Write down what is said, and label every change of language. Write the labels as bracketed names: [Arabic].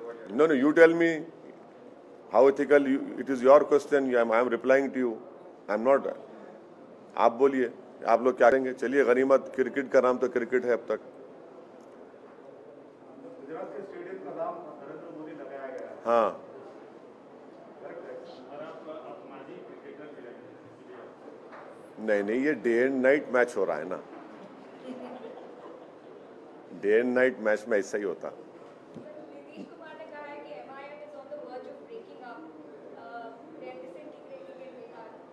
[English] No, you tell me how ethical it is your question. I am replying to you. I am not. [Hindi] आप बोलिए, आप लोग क्या करेंगे? चलिए, गनीमत क्रिकेट का नाम तो क्रिकेट है अब तक। गुजरात के स्टेडियम का नाम नरेंद्र मोदी लगाया गया है। हाँ, नहीं, ये [English] day and night match [Hindi] हो रहा है ना। [English] day and night match [Hindi] में ऐसा ही होता। नीतीश कुमार ने कहा है कि [English] MIM is on the verge of breaking up. They are disintegrating in Bihar.